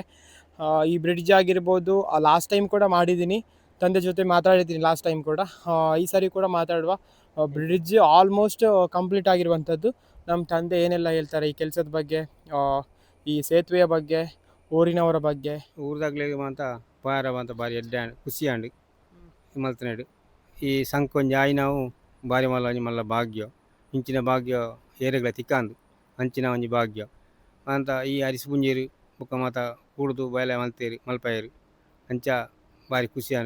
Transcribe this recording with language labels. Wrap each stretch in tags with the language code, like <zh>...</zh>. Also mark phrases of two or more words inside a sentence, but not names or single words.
<kn>ಈ ಬ್ರಿಡ್ಜ್ ಆಗಿರ್ಬೋದು,</kn> <en>last time</en> <kn>ಕೂಡ ಮಾಡಿದ್ದೀನಿ, ತಂದೆ ಜೊತೆ ಮಾತಾಡಿದ್ದೀನಿ</kn> <en>last time</en> <kn>ಕೂಡ. ಈ ಸಾರಿ ಕೂಡ ಮಾತಾಡುವ.</kn> <en>bridge almost complete</en> <kn>ಆಗಿರುವಂಥದ್ದು. ನಮ್ಮ ತಂದೆ ಏನೆಲ್ಲ ಹೇಳ್ತಾರೆ ಈ ಕೆಲಸದ ಬಗ್ಗೆ, ಈ ಸೇತುವೆಯ ಬಗ್ಗೆ, ಊರಿನವರ ಬಗ್ಗೆ.</kn> <tcy>ಊರ್ದಾಗ್ಲೇ ಮಾತ ಪಾರವಂತ ಬಾರಿ ಎಡ್ಡೆ ಖುಷಿ ಅಂಡು ಮಲ್ತನೇಡು. ಈ ಸಂಕೊಂಜಿ ಆಯ್ನಾವು ಬಾರಿ ಮಲ್ಲ ಭಾಗ್ಯ ಇಂಚಿನ ಭಾಗ್ಯ ಏರೆಗಳ ತಿಕ್ಕಂದು ಅಂಚಿನ ಒಂಜಿ ಭಾಗ್ಯ ಅಂತ. ಈ ಅರಿಸುಪುಂಜೇರು ಬುಕ್ಕ ಮಾತ ಕೂಡುದು ಬಯಲ ಮಲ್ಪಯರು ಅಂಚ ಬಾರಿ ಖುಷಿ ಅಂಡು.</tcy>